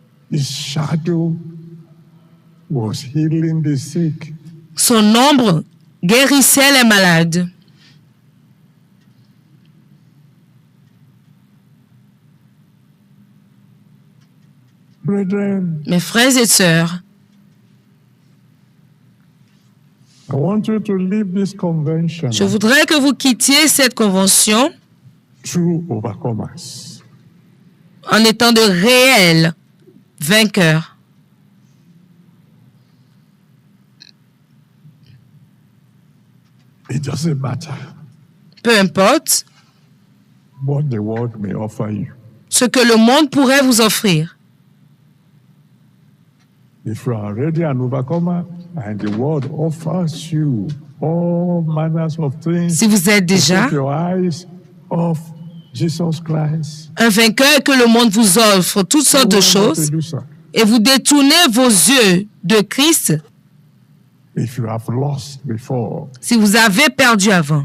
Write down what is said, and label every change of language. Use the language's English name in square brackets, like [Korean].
[English] his shadow was healing the sick. [French] Son ombre guérissait les malades. [English] Brethren, [French] mes frères et sœurs, [English] I want you to leave this convention [French] je voudrais que vous quittiez cette convention [English] true overcomers. [French] En étant de réels vainqueurs. [English] It doesn't matter [French] peu importe [English] what the world may offer you. [French] Ce que le monde pourrait vous offrir. [English] If you are already an overcomer and the world offers you all manners of things, [French] si vous êtes déjà [English] take your eyes off Jesus Christ, [French] un vainqueur, que le monde vous offre toutes sortes de choses et vous détournez vos yeux de Christ. [English] If you have lost before, [French] si vous avez perdu avant,